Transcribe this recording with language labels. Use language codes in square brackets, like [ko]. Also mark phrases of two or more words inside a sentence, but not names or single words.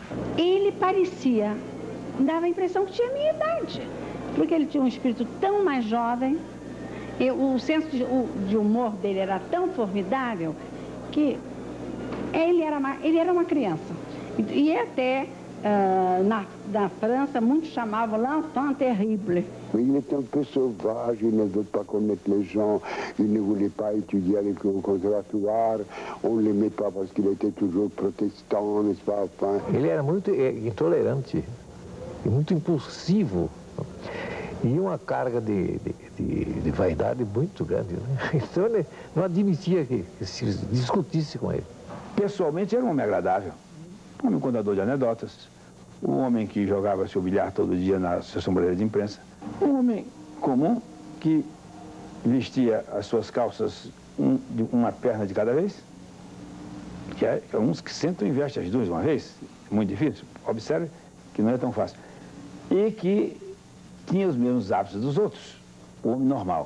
[pt] Ele parecia, dava a impressão que tinha a minha idade, porque ele tinha um espírito tão mais jovem, o senso de humor dele era tão formidável que ele era uma criança. E até na França, muitos chamavam [fr] l'enfant terrible. Il était un peu sauvage, il ne veut pas connaître les gens, il ne voulait pas étudier avec au conservatoire, on ne l'aimait pas parce qu'il était toujours protestant, n'est-ce pas? Enfin... [pt] Ele era muito intolerante, muito impulsivo, e uma carga de vaidade muito grande, né? Então ele não admitia que se discutisse com ele. Pessoalmente era um homem agradável, um homem contador de anedotas, um homem que jogava seu bilhar todo dia na sessão brasileira de imprensa, um homem comum que vestia as suas calças de uma perna de cada vez, que é uns que sentam e vestem as duas de uma vez, é muito difícil, observe que não é tão fácil, e que tinha os mesmos hábitos dos outros, o homem normal.